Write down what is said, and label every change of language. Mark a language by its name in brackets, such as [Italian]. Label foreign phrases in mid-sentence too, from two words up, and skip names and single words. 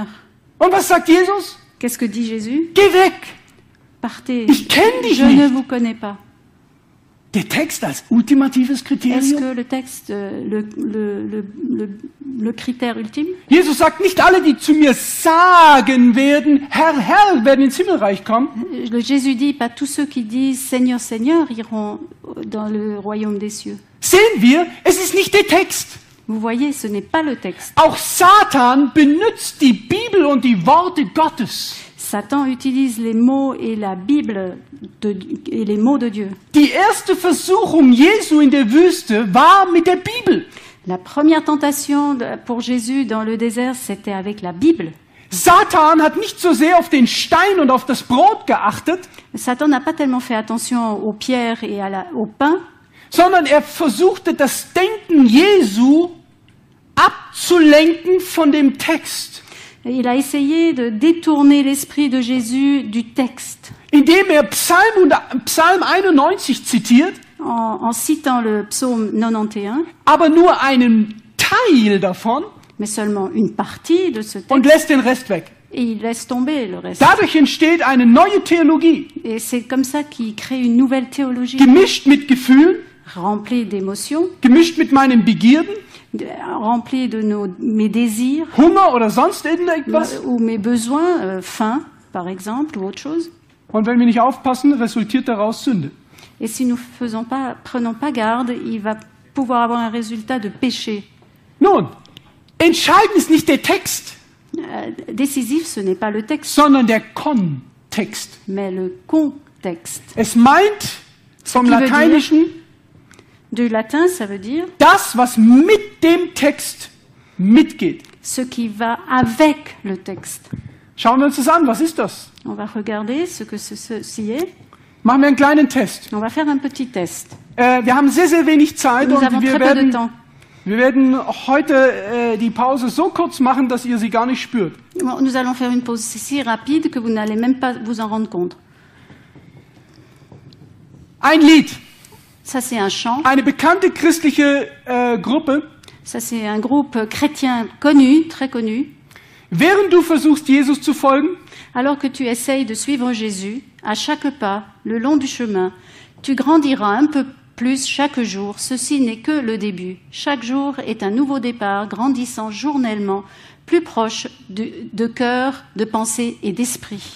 [German] Und was sagt Jesus? [French] Qu'est-ce que dit Jésus? [German] Geh weg. [French] Partez, [German] Ich kenne dich [French] je ne [German] nicht. [French] vous connais pas. [German] Der Text als ultimatives [French] Est-ce [German] Kriterium? [French] que le texte, le critère ultime? [German] Jesus sagt, nicht alle, die zu mir sagen werden, Herr, Herr, werden ins Himmelreich kommen. [French] Jésus dit, pas tous ceux qui disent Seigneur, Seigneur iront dans le royaume des cieux. [German] Sehen wir, es ist nicht der Text. [French] Vous voyez, ce n'est pas le texte. [German] Auch Satan benutzt die Bibel und die Worte Gottes. [French] Satan utilise les mots et la Bible et les mots de Dieu. [German] Die erste Versuchung Jesu in der Wüste war mit der Bibel. [French] La première tentation pour Jésus dans le désert, c'était avec la Bible. [German] Satan hat nicht so sehr auf den Stein und auf das Brot geachtet, [French] Satan n'a pas tellement fait attention aux pierres et au pain, [German] sondern er versuchte das Denken Jesu abzulenken von dem Text, [French] il a essayé de détourner l'esprit de Jésus du texte [German] indem er Psalm 91 zitiert, [French] en citant le psaume 91, [German] aber nur einen Teil davon [French] mais seulement une partie de ce [German] und [French] texte, [German] lässt den Rest weg. [French] et il laisse tomber le reste. [German] Dadurch entsteht eine neue Theologie, [French] Et c'est comme ça qu'il crée une nouvelle théologie, [German] gemischt mit Gefühlen, [French] remplie d'émotions, [German] gemischt mit meinen Begierden, [French] remplie de mes désirs [German] Hunger oder sonst irgendetwas. [French] ou mes besoins, faim par exemple, ou autre chose. [German] Und wenn wir nicht aufpassen, resultiert daraus Sünde. [French] Et si nous prenons pas garde, il va pouvoir avoir un résultat de péché. [German] Nun, entscheidend ist nicht der Text, [French] Décisif, ce n'est pas le texte, [German] sondern der Kontext. [French] mais le contexte. [German] Es meint vom [French] qui veut dire- [German] Lateinischen [French] Du latin, ça veut dire [German] das, was mit dem Text mitgeht. [French] ce qui va avec le texte. [German] Schauen wir uns das an. Was ist das? [French] On va regarder ce que ceci est. [German] Machen wir einen kleinen Test. [French] On va faire un petit test. [German] Wir haben sehr, sehr wenig Zeit [French] Nous avons [German] und [French] très peu de temps. [German] wir werden heute die Pause so kurz machen, dass ihr sie gar nicht spürt. [French] Bon, nous allons faire une pause si rapide que vous n'allez même pas vous en rendre compte. [German] Ein Lied, [French] Ça, c'est un chant. [German] eine bekannte christliche Gruppe. [French] Ça, c'est un groupe chrétien connu, très connu. [German] Während du versuchst, Jesus zu folgen, [French] Alors que tu essayes de suivre Jésus, à chaque pas, le long du chemin, tu grandiras un peu plus chaque jour. Ceci n'est que le début. Chaque jour est un nouveau départ, grandissant journellement, plus proche de cœur, de pensée et d'esprit.